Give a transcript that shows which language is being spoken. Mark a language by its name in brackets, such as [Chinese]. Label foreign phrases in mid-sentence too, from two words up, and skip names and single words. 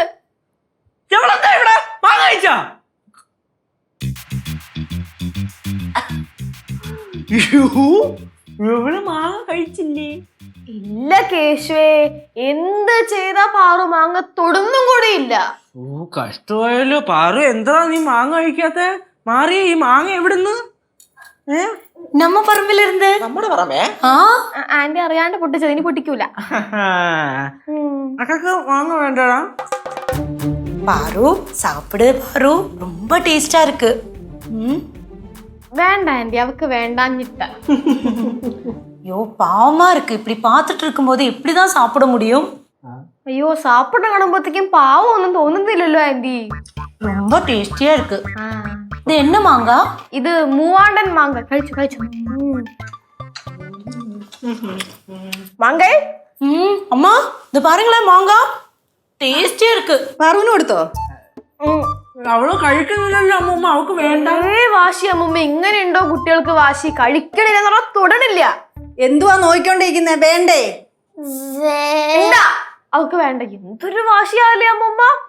[Malayalam] എവളെന്താ ഇവിടെ മാങ്ങ കഴിച്ചാ? എവള് മാങ്ങ കഴിച്ചില്ലേ? ഇല്ല കേശുവേ, എന്ത് ചെയ്താ പാറു മാങ്ങ തൊടുന്നും കൂടി ഇല്ല. ഓ കഷ്ടമായല്ലോ പാറു. എന്താ നീ മാങ്ങ കഴിക്കാത്ത? മാറിയ ഈ മാങ്ങ എവിടുന്ന്? [Tamil] நம்ம பரம்பில இருந்து. [Malayalam] നമ്മുടെ പറമ്പേ? ആന്റി അറിയാണ്ട് പൊട്ടിച്ചത്, ഇനി പൊട്ടിക്കൂല. അക്കൊക്കെ മാങ്ങ വേണ്ടടാ. [Tamil] பாரு சாப்பிடு பாரு, ரொம்ப டேஸ்டா இருக்கு. [Malayalam] വേണ്ട ആന്റി, അവക്ക് വേണ്ടാഞ്ഞിട്ട. [Tamil] ஐயோ பாவமா இருக்கு, இப்படி பார்த்துட்டு இருக்கும்போது எப்படிதான் சாப்பிட முடியும்? [Malayalam] അയ്യോ സാപ്പിട്ട് കാണുമ്പോഴത്തേക്കും പാവം ഒന്നും തോന്നുന്നില്ലല്ലോ ആന്റി. [Tamil] ரொம்ப டேஸ்டியா இருக்கு. இது என்ன மாங்காய்? [Malayalam] ഇത് മൂവാണ്ടൻ മാങ്ങ. കഴിച്ചു കഴിച്ചു. മാങ്ങ. [Tamil] அம்மா இது பாருங்களேன், மாங்காய் டேஸ்டியா இருக்கு. [Malayalam] പാറുവിന് കൊടുത്തോ? അവള് കഴിക്കുന്നില്ലല്ലോ അമ്മൂമ്മ, അവക്ക് വേണ്ട. വാശി അമ്മൂമ്മ. ഇങ്ങനെയുണ്ടോ കുട്ടികൾക്ക് വാശി? കഴിക്കണില്ല, തൊടണില്ല. എന്തുവാ നോക്കിക്കൊണ്ടിരിക്കുന്നേ? വേണ്ടേ? എന്താ അവക്ക് വേണ്ട? എന്തൊരു വാശിയാലേ അമ്മൂമ്മ. ഓ